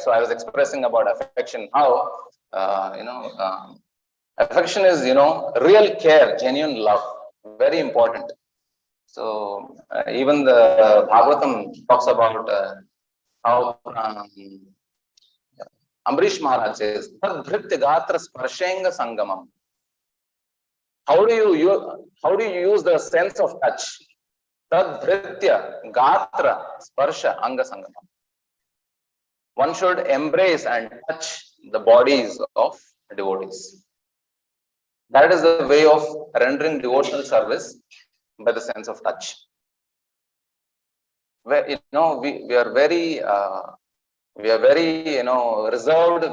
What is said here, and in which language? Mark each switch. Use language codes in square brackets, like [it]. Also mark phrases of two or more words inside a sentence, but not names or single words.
[en] So I was expressing about affection, how, affection is, real care, genuine love, very important. So even the Bhagavatam talks about how Ambrish Maharaj says, [sa] "तद्भृत्य गात्र स्पर्शेङ्ग सङ्गमम्." [en] How do you use the sense of touch? [sa] तद्भृत्य गात्र स्पर्श अङ्ग सङ्गमम्. [en] One should embrace and touch the bodies of devotees. That is the way of rendering devotional service, by the sense of touch. Where we are very reserved.